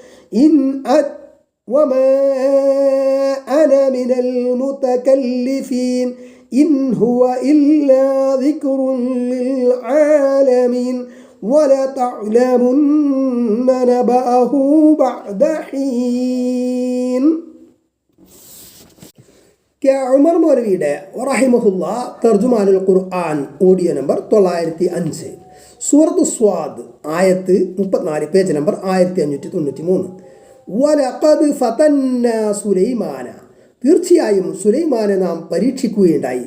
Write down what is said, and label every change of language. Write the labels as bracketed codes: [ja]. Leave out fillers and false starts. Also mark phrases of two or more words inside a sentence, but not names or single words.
[ar] وما أنا من المتكلفين إن هو إلا ذكر للعالمين ولتعلمن نبأه بعد حين. [ml] ഉമർ മൗലവിയുടെ റഹിമഹുല്ല തർജുമാനുൽ ഖുർആൻ ഓഡിയോ നമ്പർ 905 സൂറത്ത് സ്വാദ് ആയത്ത് 34 പേജ് നമ്പർ 1593. [ar] ولقد فتنا سليمان, [ml] തീർച്ചയായും സുലൈമാനെ നാം പരീക്ഷിക്കുകയുണ്ടായി.